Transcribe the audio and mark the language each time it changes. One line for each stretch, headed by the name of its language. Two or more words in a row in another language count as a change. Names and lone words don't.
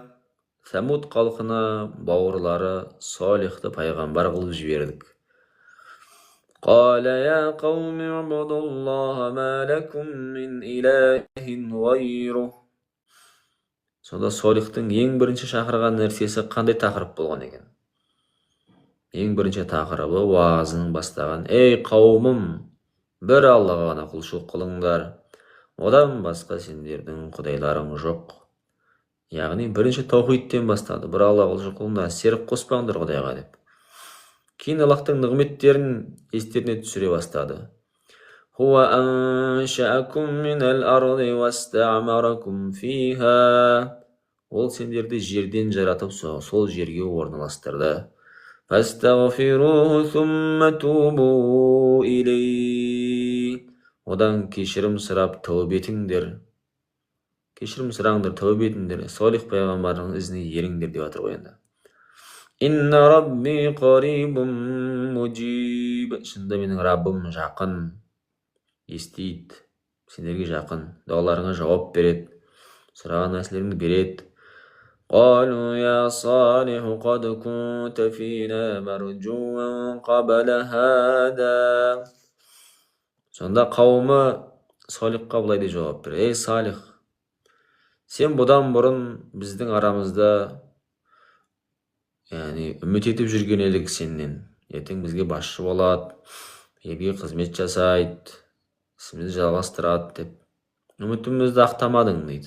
Kazakh: Самуд халқына бауырлары Салихты пайғамбар қылып жібердік.
Arabic: قَالَ يَا قَوْمِ اعْبُدُوا اللَّهَ مَا لَكُمْ مِنْ إِلَٰهٍ غَيْرُهُ.
Kazakh: Сонда Салихтың ең бірінші шақырған нәрсесі қандай тақырып болған екен? Ең бірінші тақырыбы уағызының бастаған: «Ей қауымым, бір Аллаға ғана құлшылық қылыңдар. Одан басқа сендердің құдайларың жоқ». Яғни бірінші таухидтен бастады. Бір Аллаға құлшылық қылыңдар, серік қоспаңдар Құдайға деп. Кейін Аллахтың нығметтерін естеріне түсіре бастады.
Arabic: «هو أنشأكم من الأرض واستعمركم فيها».
Kazakh: Ол сендерді жерден жаратып, сол жерге орналастырды.
Arabic: «فاستغفروه ثم توبوا إليه».
Kazakh: Одан кешірім сұрап тәубе етіңдер. Кешірім сұраңдар, тәубе етіңдер. Салих пайғамбардың ізіне еріңдер деп жатыр ғой енді.
Arabic: «إن ربي قريب مجيب».
Kazakh: Шынында менің Раббым жақын, естиді, сендерге жақын, дұғаларыңа жауап береді, сұраған нәрселеріңді береді.
Arabic: قالوا يا صالح قد كنت فينا مرجوا قبل هذا.
Kazakh: Сонда қауымы Салихқа былай деп жауап берді: ей Салих, сен бұдан бұрын біздің арамызда үміт етіп жүрген едік сенен. Ертең бізге басшы болады, елге қызмет жасайды, ісімізді жалғастырады деп үмітімізді ақтамадың дейді.